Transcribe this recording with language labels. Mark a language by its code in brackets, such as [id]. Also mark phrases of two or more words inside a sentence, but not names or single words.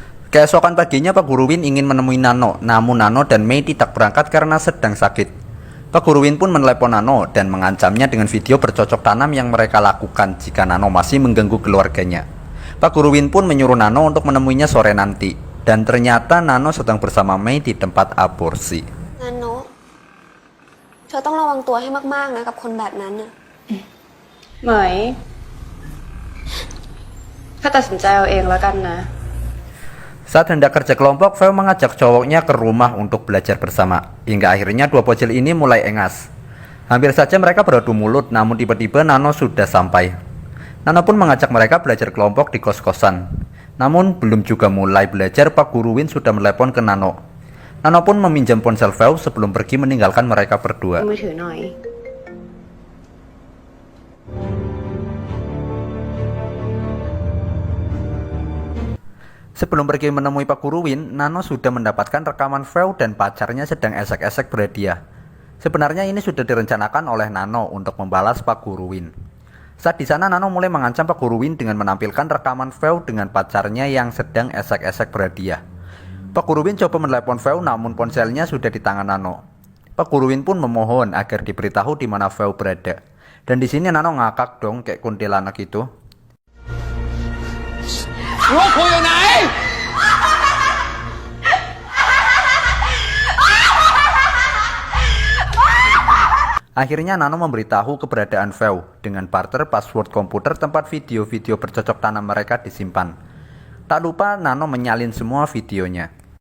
[id] Keesokan paginya Pak Guru Win ingin menemui Nano, namun Nano dan Mei tidak berangkat karena sedang sakit. Pak Guru Win pun menelepon Nano dan mengancamnya dengan video bercocok tanam yang mereka lakukan jika Nano masih mengganggu keluarganya. Pak Guru Win pun menyuruh Nano untuk menemuinya sore nanti, dan ternyata Nano sedang bersama Mei di tempat aborsi. [th] นันโนะเธอต้องระวังตัวให้มากๆนะกับคนแบบนั้นน่ะเหมยถ้าตัดสินใจเอาเองแล้วกันนะ [id] Saat hendak kerja kelompok, Feo mengajak cowoknya ke rumah untuk belajar bersama. Hingga akhirnya dua bocil ini mulai engas. Hampir saja mereka beradu mulut, namun tiba-tiba Nano sudah sampai. Nano pun mengajak mereka belajar kelompok di kos-kosan. Namun belum juga mulai belajar, Pak Guru Win sudah menelepon ke Nano. Nano pun meminjam ponsel Feo sebelum pergi meninggalkan mereka berdua. [th] มือถือหน่อย [id] Sebelum pergi menemui Pak Guru Win, Nano sudah mendapatkan rekaman Feo dan pacarnya sedang esek-esek berhadiah. Sebenarnya ini sudah direncanakan oleh Nano untuk membalas Pak Guru Win. Saat di sana, Nano mulai mengancam Pak Guru Win dengan menampilkan rekaman Feo dengan pacarnya yang sedang esek-esek berhadiah. Pak Guru Win coba menelepon Feo, namun ponselnya sudah di tangan Nano. Pak Guru Win pun memohon agar diberitahu di mana Feo berada. Dan di sini Nano ngakak dong kayak kuntilanak itu. [th] รู้คุยอยู่ไหน [id] Akhirnya Nano memberitahu keberadaan Feo dengan barter password komputer tempat video-video bercocok tanam mereka disimpan. Tak lupa Nano menyalin semua videonya.